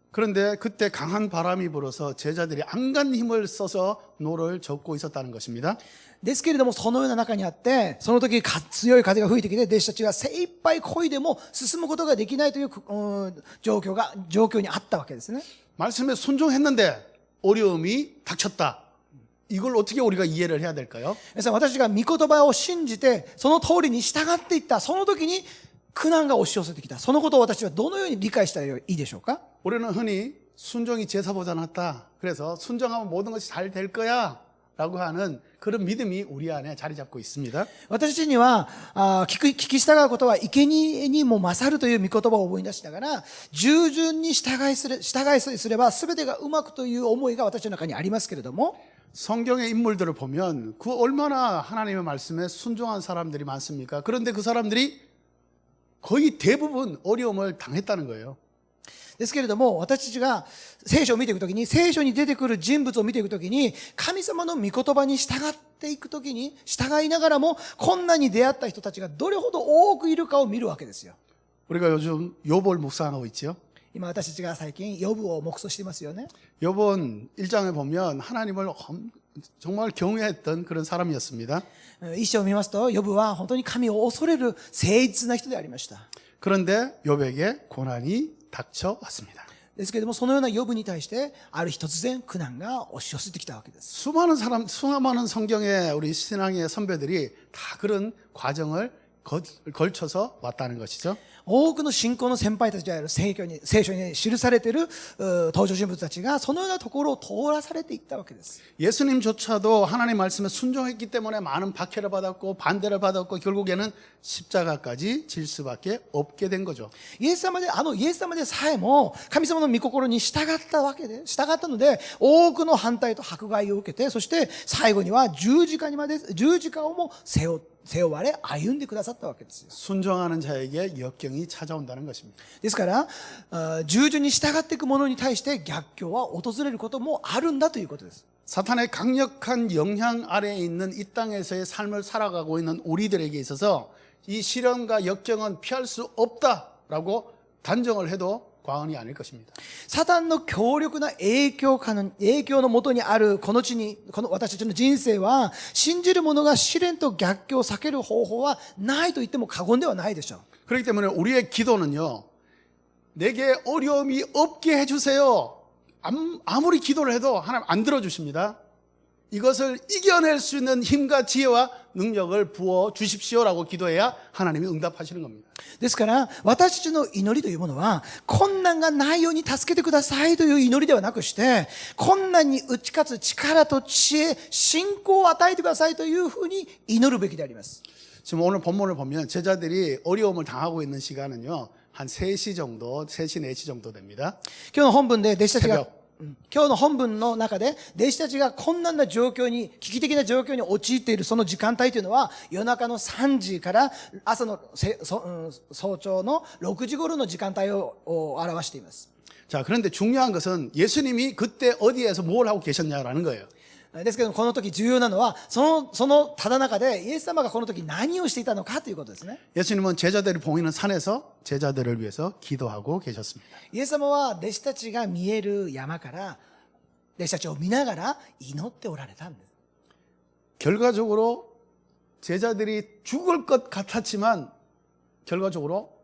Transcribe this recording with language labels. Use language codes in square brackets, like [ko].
[ko] 그런데 그때 강한 바람이 불어서 제자들이 안간 힘을 써서 노를 젓고 있었다는 것입니다. [ja] ですけれども、そのような中にあって、その時強い風が吹いてきて、弟子たちが精一杯漕いでも進むことができないという状況にあったわけですね。 [ko] 말씀에 순종했는데 어려움이 닥쳤다. 이걸 어떻게 우리가 이해를 해야 될까요? [ja] 皆さん、私たちが御言葉を信じて、その通りに従っていった、その時に苦難が押し寄せてきた。そのことを私はどのように理解したらいいでしょうか？ [ko] 우리는 흔히 순종이 제사보다 낫다. 그래서 순종하면 모든 것이 잘 될 거야. 라고 하는 그런 믿음이 우리 안에 자리 잡고 있습니다. [ja] 私たちには聞き従うことは生贄にも勝るという御言葉を思い出しながら、従順に従いすれば全てがうまくという思いが私の中にありますけれども、 [ko] 성경의 인물들을 보면 그 얼마나 하나님의 말씀에 순종한 사람들이 많습니까? 그런데 그 사람들이 거의 대부분 어려움을 당했다는 거예요. [ja] ですけれども、私たちが聖書を見ていくときに、聖書に出てくる人物を見ていくときに、神様の御言葉に従っていくときに、従いながらも、困難に出会った人たちがどれほど多くいるかを見るわけですよ。 [ko] 우리가 요즘 욥을 묵상하고 있죠. [ja] 今私たちが最近、ヨブを黙想していますよね。 [ko] 욥은 1장에 보면 하나님을 정말 경외했던 그런 사람이었습니다. [ja] 一章を見ますと、ヨブは本当に神を恐れる誠実な人でありました。 [ko] 그런데 욥에게 고난이 닥쳐왔습니다. [ja] ですけれども、そのようなヨブに対して、ある日突然苦難が押し寄せてきたわけです。 [ko] 수많은 성경의 우리 신앙의 선배들이 다 그런 과정을 걸쳐서 왔다는 것이죠. [ja] 多くの信仰の先輩たちである聖書に記されている登場人物たちがそのようなところを通らされていったわけです。 [ko] 예수님조차도 하나님 말씀에 순종했기 때문에 많은 박해를 받았고 반대를 받았고 결국에는 십자가까지 질 수밖에 없게 된 거죠. [ja] イエス様でさえも神様の御心に従ったので多くの反対と迫害を受けて、そして最後には十字架をも背負われ歩んでくださったわけですよ。 [ko] 순종하는 자에게 역경이 찾아온다는 것입니다. [ja] ですから従順に従っていく者に対して逆境は訪れることもあるんだということです。 [ko] 사탄의 강력한 영향 아래에 있는 이 땅에서의 삶을 살아가고 있는 우리들에게 있어서 이 시련과 역경은 피할 수 없다라고 단정을 해도 과언이 아닐 것입니다. [ja] サタンの強力な影響のもとにあるこの私たちの人生は、信じる者が試練と逆境を避ける方法はないと言っても過言ではないでしょう。 [ko] 그렇기 때문에 우리의 기도는요, 내게 어려움이 없게 해주세요. 아무리 기도를 해도 하나님 안 들어주십니다. 이것을 이겨낼 수 있는 힘과 지혜와 능력을 부어 주십시오라고 기도해야 하나님이 응답하시는 겁니다. [ja] ですから私たちの祈りというものは、困難がないように助けてくださいという祈りではなくして、困難に打ち勝つ力と知恵、信仰を与えてくださいというふうに祈るべきであります。 [ko] 지금 오늘 본문을 보면 제자들이 어려움을 당하고 있는 시간은요, 한 3시 정도, 3시, 4시 정도 됩니다. [ja] 今日の本文で弟子たちが今日の本文の中で弟子たちが困難な状況に、危機的な状況に陥っているその時間帯というのは、夜中の3時から朝の早朝の6時頃の時間帯を表しています。 [ko] 자, 그런데 중요한 것은 예수님이 그때 어디에서 뭘 하고 계셨냐라는 거예요. [ja] ですけども、この時重要なのは、そのただ中でイエス様がこの時何をしていたのかということですね。 [ko] 예수님은 제자들이 보이는 산에서 제자들을 위해서 기도하고 계셨습니다. [ja] イエス様は弟子たちが見える山から弟子たちを見ながら祈っておられたんです。 [ko] 결과적으로 제자들이 죽을 것 같았지만 결과적으로